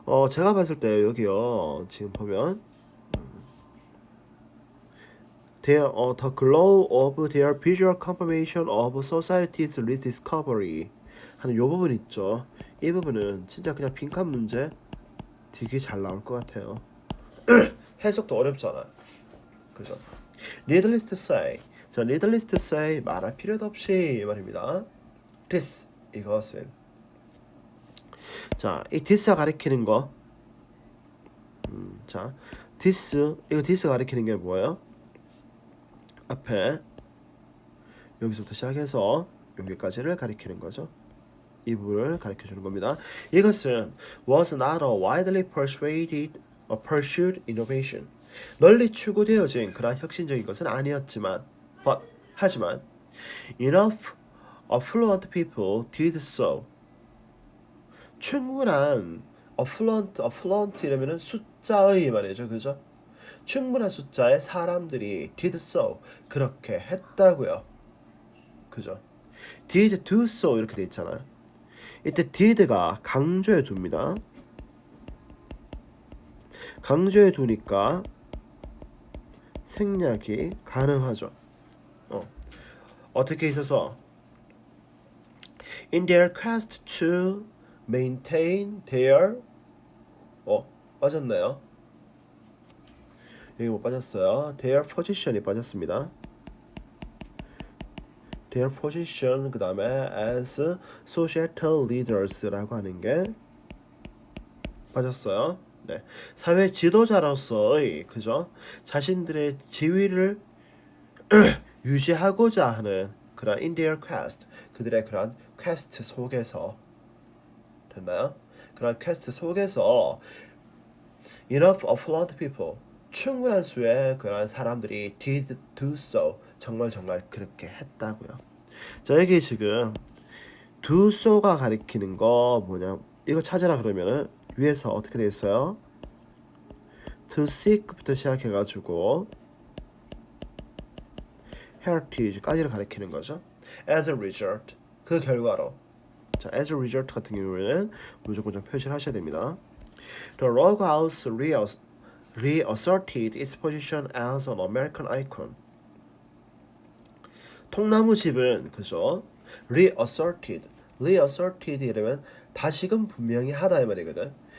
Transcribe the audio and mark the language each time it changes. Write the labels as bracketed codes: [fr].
[ko] 제가 봤을 때 여기요 지금 보면 [en] the glow of their visual confirmation of society's rediscovery [ko] 하는 요 부분 있죠. 이 부분은 진짜 그냥 빈칸 문제 되게 잘 나올 것 같아요. 해석도 어렵잖아요. 그죠? [en] Needless to say, 자, needless to say [ko] 말할 필요도 없이 말입니다. This 이것은 자, 이 this가 가리키는 거, 자, this 가리키는 게 뭐예요? 앞에 여기서부터 시작해서 여기까지를 가리키는 거죠. 이 부분을 가르쳐 주는 겁니다. 이것은 [en] was not a widely pursued innovation. [ko] 널리 추구되어진 그러한 혁신적인 것은 아니었지만, 하지만 [en] enough affluent people did so. [ko] 충분한 affluent 이러면은 숫자의 말이죠, 그죠? 충분한 숫자의 사람들이 did so 그렇게 했다고요, 그죠? [en] did do so [ko] 이렇게 돼 있잖아요. 이때 did가 강조해 둡니다. 강조해 두니까 생략이 가능하죠. 어떻게 있어서 [en] in their quest to maintain their [ko] 빠졌나요? 여기 못 빠졌어요. their position이 빠졌습니다. [en] their position [ko] 그 다음에 [en] as societal leaders [ko] 라고 하는 게 빠졌어요. 네, 사회 지도자로서의 그죠? 자신들의 지위를 유지하고자 하는 그런 [en] in their quest [ko] 그들의 그런 퀘스트 속에서 됐나요? 그런 퀘스트 속에서 [en] enough affluent people [ko] 충분한 수의 그런 사람들이 [en] did do so [ko] 정말 그렇게 했다고요. 자, 여기 지금 [en] do so [ko] 가 가리키는 거 뭐냐? 이거 찾으라 그러면은 위에서 어떻게 돼 있어요? to seek부터 시작해가지고 heritage까지를 가리키는 거죠. [en] as a result [ko] 그 결과로 자, as a result 같은 경우에는 무조건 좀 표시를 하셔야 됩니다. [en] The log house reasserted its position as an American icon. [ko] 통나무집은 그죠? reasserted 이러면 다시금 분명히 하다 이 말이거든.